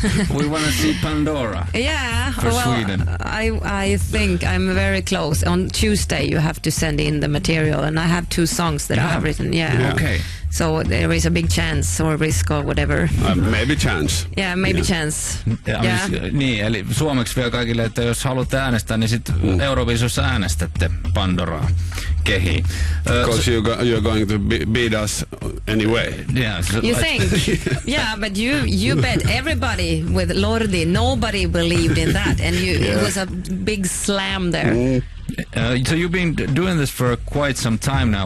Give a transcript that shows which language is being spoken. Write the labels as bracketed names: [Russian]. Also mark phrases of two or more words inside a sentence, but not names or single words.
[English] We want to see Pandora. Yeah, for Sweden. I think I'm very close. On Tuesday, you have to send in the material, and I have 2 songs that I have written. Yeah. Okay. So there is a big chance or risk or whatever. Maybe chance. Yeah, maybe chance. Yeah. [Finnish] Niin, eli suomeksi vielä kaikille, että jos haluatte äänestää, niin sitten Euroviisussa äänestätte Pandoraa kehiin. [English] Because you're going to beat us anyway. Yeah, you think? Yeah, but you bet everybody with Lordi. Nobody believed in that, and it was a big slam there. So you've been doing this for quite some time now.